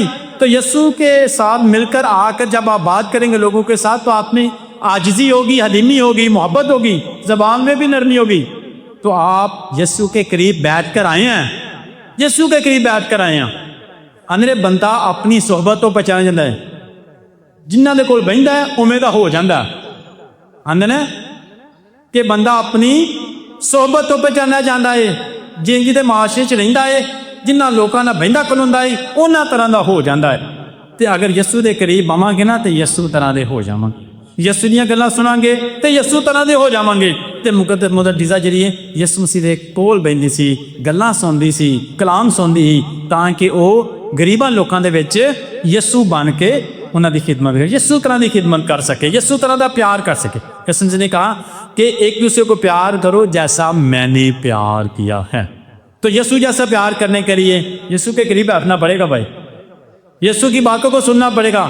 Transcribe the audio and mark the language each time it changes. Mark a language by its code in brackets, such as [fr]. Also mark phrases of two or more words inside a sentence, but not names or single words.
[ur] تو یسوع کے ساتھ مل کر آ کر جب آپ بات کریں گے لوگوں کے ساتھ، تو آپ میں عاجزی ہوگی، حلیمی ہوگی، محبت ہوگی، زبان میں بھی نرمی ہوگی۔ تو آپ یسوع کے قریب بیٹھ کر آئے ہیں، یسوع کے قریب بیٹھ کر آئے ہیں۔ اندرے بندہ اپنی صحبت تو پہچانا جاتا ہے، [pa] جنہاں دے کول بہندا ہے اوویں دا ہو جاندا ہے۔ آندے نے کہ بندہ اپنی صحبت تو پہچانا جاندا ہے، جن دے معاشرے چ رہندا ہے، جنہاں لوکاں نال بہندا کھلوندا ہے، انہاں طرح دا ہو جاندا ہے۔ تے اگر یسوع دے قریب آواں گے نا تے یسوع طرح دے ہو جاواں گے، یسوع دیاں گلاں سناں گے تے یسوع طرح دے ہو جاواں گے۔ تے مقدس مدر ٹریسا جڑی ہے یسوع مسیح دے کول بہندی سی، گلاں سندی سی، کلام سندی سی، تاکہ او غریباں لوکاں دے وچ یسوع بن کے انہاں دی خدمت کرے، یسوع طرح دی خدمت کر سکے، یسوع طرح دا پیار کر سکے۔ [ur] یسوع نے کہا کہ ایک دوسرے کو پیار کرو جیسا میں نے پیار کیا ہے۔ تو یسوع جیسا پیار کرنے کے لیے یسوع کے قریب بیٹھنا پڑے گا بھائی، یسوع کی باتوں کو سننا پڑے گا۔